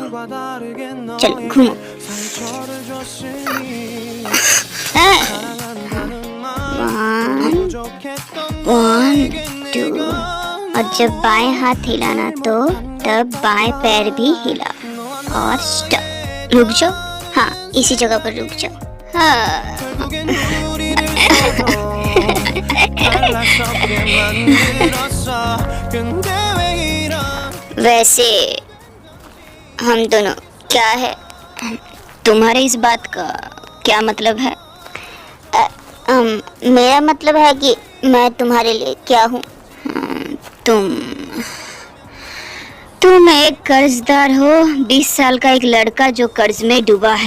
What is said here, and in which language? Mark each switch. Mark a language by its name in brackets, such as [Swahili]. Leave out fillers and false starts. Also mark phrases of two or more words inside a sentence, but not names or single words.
[Hindi] चलो घूमो। 1 2। और जब बाएं हाथ हिलाना तो तब बाएं पैर भी हिला और स्टॉप। रुक जाओ। हाँ, इसी जगह पर रुक जाओ। [Korean] 결국엔 우리를 서로 갈라서게 만들었어. 근데 왜 이런 [Hindi] वैसे हम दोनों क्या है? तुम्हारे इस बात का क्या मतलब है? मेरा मतलब है कि मैं तुम्हारे लिए क्या हूँ? तुम एक कर्जदार हो, 20 साल का एक लड़का जो कर्ज में डूबा है।